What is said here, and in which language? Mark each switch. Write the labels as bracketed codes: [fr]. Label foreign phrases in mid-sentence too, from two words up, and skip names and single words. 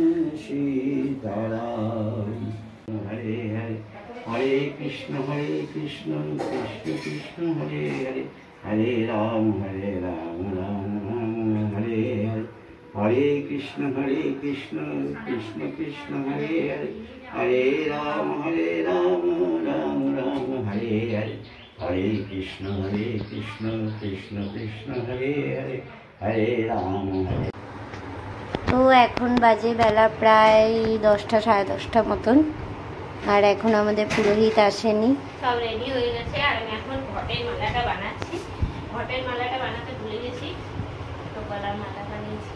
[hi] सीताराम हरे हरे हरे कृष्ण कृष्ण कृष्ण हरे हरे हरे राम राम राम हरे हरे हरे कृष्ण कृष्ण कृष्ण हरे हरे हरे राम राम राम हरे हरे हरे कृष्ण कृष्ण कृष्ण हरे हरे हरे राम हरे। [bn] তো এখন বাজে বেলা প্রায় 10টা সাড়ে 10টা মতন, আর এখন আমাদের পুরোহিত আসেনি। সব রেডি হয়ে গেছে আর আমি এখন ঘটের মালাটা বানাচ্ছি। ঘটের মালাটা বানাতে ভুলে গেছি, তো গলার মালা বানিয়েছি।